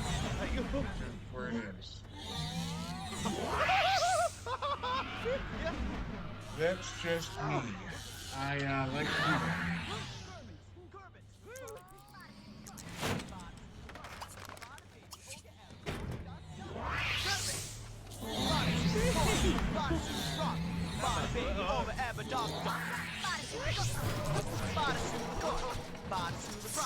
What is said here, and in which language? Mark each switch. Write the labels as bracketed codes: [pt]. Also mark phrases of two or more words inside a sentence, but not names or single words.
[en] That's where it is. That's just me. I like to do that. Bada baby over ebba donk donk! Bada su the corn! Bada su the bronc!